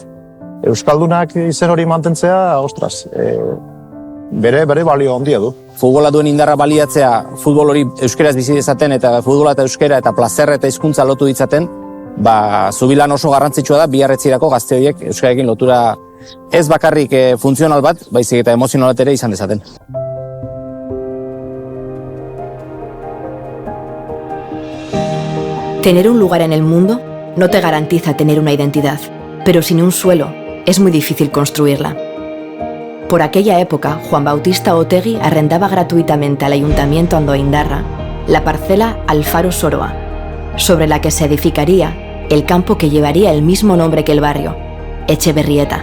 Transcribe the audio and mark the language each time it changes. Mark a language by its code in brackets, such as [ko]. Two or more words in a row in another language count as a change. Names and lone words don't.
[eu] Euskaldunak izen hori mantentzea, ostras, bere balio handia du. Futbola duen indarra baliatzea, futbol hori euskeraz bizi dezaten eta futbola eta euskera eta plazerra eta hizkuntza lotu ditzaten, zubilan oso garrantzitsua da biharretzirako gazte horiek euskararekin lotura ez bakarrik funtzional bat, baizik eta emozional bat ere izan dezaten. [es] Tener un lugar en el mundo no te garantiza tener una identidad, pero sin un suelo es muy difícil construirla. Por aquella época, Juan Bautista Otegi arrendaba gratuitamente al Ayuntamiento Andoaindarra la parcela Alfaro Soroa, sobre la que se edificaría el campo que llevaría el mismo nombre que el barrio, Etxeberrieta.